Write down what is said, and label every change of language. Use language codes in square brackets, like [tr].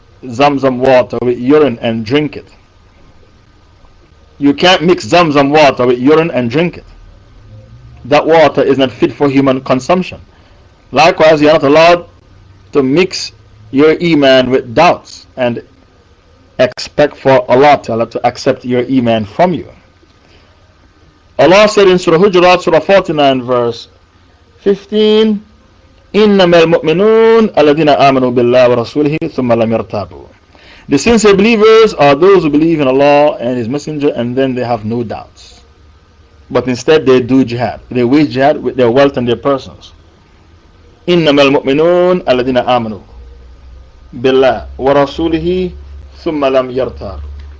[en] Zamzam water with urine and drink it. You can't mix Zamzam water with urine and drink it. That water is not fit for human consumption. Likewise, you are not allowed to mix your Iman with doubts and expect for Allah Ta'ala to accept your Iman from you. Allah said in Surah Hijra, Surah 49, verse 15, [ar] إِنَّمَا الْمُؤْمِنُونَ الَّذِينَ آمَنُوا بِاللَّهِ وَرَسُولِهِ ثُمَّ لَمْ يَرْتَابُوا. [en] The sincere believers are those who believe in Allah and His Messenger and then they have no doubts. But instead they do jihad. They wage jihad with their wealth and their persons. [ar] إِنَّمَا الْمُؤْمِنُونَ الَّذِينَ آمَنُوا بِاللَّهِ وَرَسُولِهِ ثُمَّ لَمْ يَرْتَابُوا.